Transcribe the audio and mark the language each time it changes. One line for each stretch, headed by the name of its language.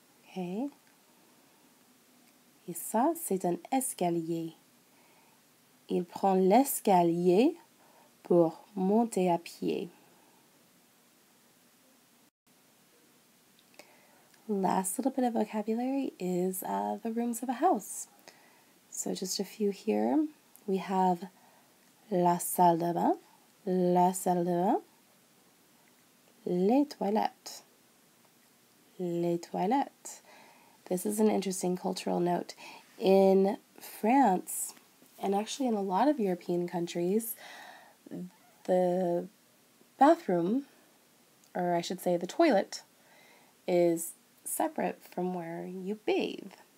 French: Okay. Et ça, c'est un escalier. Il prend l'escalier pour monter à pied.
English: Last little bit of vocabulary is the rooms of a house. So just a few here. We have
French: la salle de bain, la salle de bain, les toilettes, les toilettes.
English: This is an interesting cultural note. In France, and actually in a lot of European countries, the bathroom, or I should say the toilet, is separate from where you bathe.